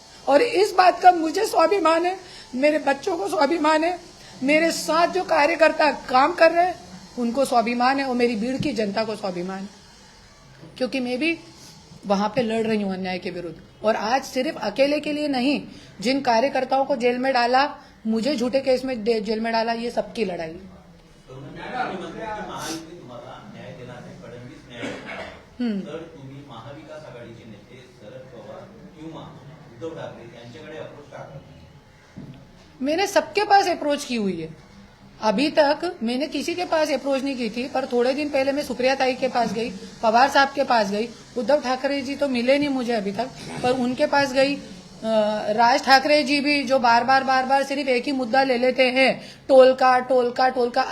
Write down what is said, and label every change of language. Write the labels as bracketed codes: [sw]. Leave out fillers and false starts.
[hi] और इस बात का मुझे स्वाभिमान है, मेरे बच्चों को स्वाभिमान है, मेरे साथ जो कार्यकर्ता काम कर रहे हैं उनको स्वाभिमान है, और मेरी भीड़ की जनता को स्वाभिमान है, क्योंकि मैं भी वहां पे लड़ रही हूं अन्याय के विरुद्ध। और आज सिर्फ अकेले के लिए नहीं, जिन कार्यकर्ताओं को जेल में डाला, मुझे झूठे केस में जेल में डाला, ये सबकी लड़ाई है। [mr] महायुती तुम्हाला न्याय देणार नाही, फडणवीस न्याय देणार. तर तुम्ही महाविकास आघाडीचे नेते शरद पवार किंवा उद्धव ठाकरे यांच्याकडे अप्रोच का करता? [hi] मैंने सबके पास अप्रोच की हुई है, अभी तक मैंने किसी के पास अप्रोच नहीं की थी, पर थोड़े दिन पहले मैं सुप्रिया ताई के पास गई, पवार साहब के पास गई, उद्धव ठाकरे जी तो मिले नहीं मुझे अभी तक, पर उनके पास गई। राज ठाकरे जी भी जो बार बार सिर्फ एक ही मुद्दा ले लेते हैं, टोल का।